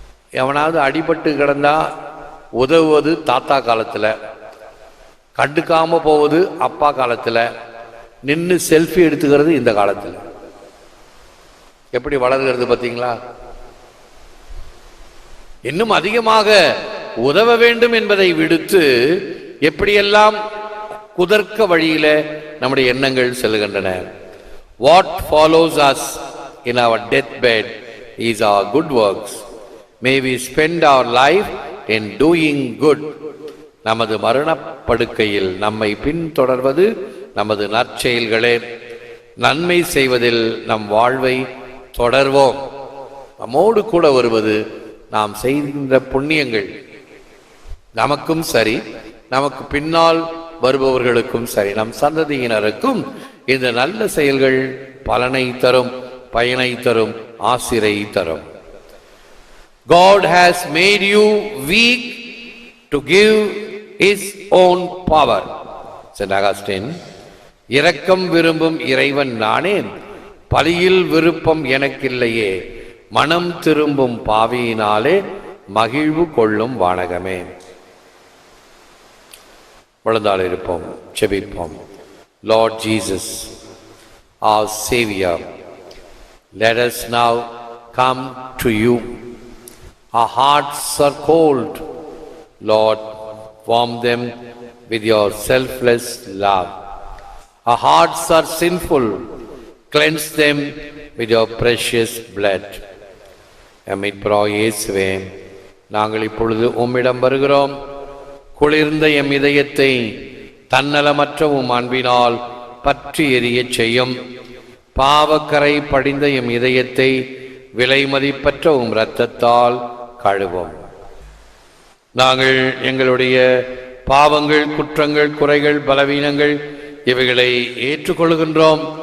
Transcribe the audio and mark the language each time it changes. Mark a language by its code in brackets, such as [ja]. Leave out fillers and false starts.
[ta] எவனாவது அடிபட்டு கிடந்தா உதவுவது தாத்தா காலத்துல, கண்டுக்காம போவது அப்பா காலத்துல, நின்று செல்ஃபி எடுத்துக்கிறது இந்த காலத்துல. எப்படி வளர்கிறது பார்த்தீங்களா? இன்னும் அதிகமாக உதவ வேண்டும் என்பதை விடுத்து எப்படியெல்லாம் குதர்க்க வழியில நம்முடைய எண்ணங்கள் செல்கின்றன. [en] What follows us in our deathbed is our good works. May we spend our life in doing good. [ta] நமது மரணப்படுக்கையில் நம்மை பின்தொடர்வது நமது நற்செயல்களே. நன்மை செய்வதில் நம் வாழ்வை தொடர்வோம். நம்மோடு கூட வருவது நாம் செய்கின்ற புண்ணியங்கள். நமக்கும் சரி, நமக்கு பின்னால் வருபவர்களுக்கும் சரி, நம் சந்ததியினருக்கும் இந்த நல்ல செயல்கள் பலனை தரும், பயனை தரும், ஆசிரை தரும். [en] God has made you weak to give his own power. [ta] Saint Augustine, இரக்கம் விரும்பும் இறைவன் நானே, பலியில் விருப்பம் எனக்கில்லையே, மனம் திரும்பும் பாவியினாலே மகிழ்வு கொள்ளும் வானகமே. விழுந்தால் இருப்போம், செபிப்போம். [en] Lord Jesus, our Savior, let us now come to you. Our hearts are cold. Lord, warm them with your selfless love. Our hearts are sinful. Cleanse them with your precious blood. [ta] எம்மை இயேசுவே, நாங்கள் இப்பொழுது உம்மிடம் வருகிறோம். குளிர்ந்த M இதயத்தை தன்னலமற்ற உம் அன்பினால் பற்றி எரியச் செய்யும். பாவக்கரை படிந்த எம் இதயத்தை விலை மதிப்பற்ற உம் இரத்தத்தால் கழுவும். நாங்கள் எங்களுடைய பாவங்கள், குற்றங்கள், குறைகள், பலவீனங்கள் இவைகளை ஏற்றுக்கொள்கின்றோம்.